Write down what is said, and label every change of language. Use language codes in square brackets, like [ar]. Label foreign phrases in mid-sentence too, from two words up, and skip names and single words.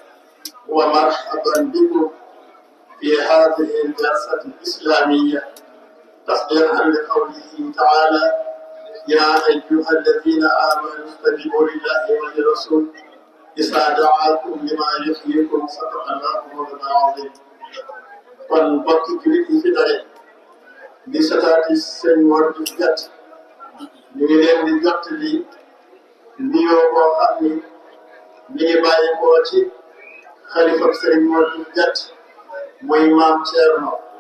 [ar] ومرحبا بكم في هذه الجلسة الإسلامية تصديقا لقوله تعالى: يا أيها الذين آمنوا استجيبوا لله وللرسول إذا دعاكم لما يحييكم صدق الله مولانا العظيم. [wo] kon mbokk jullit yi fi daje di sataati seen war di gàtt ñu ngi leen di jottali nuyoo boo xam ni mi ngi bàyyi koo ci xalifab sëriñ Mor di gàtt muy maam Thierno.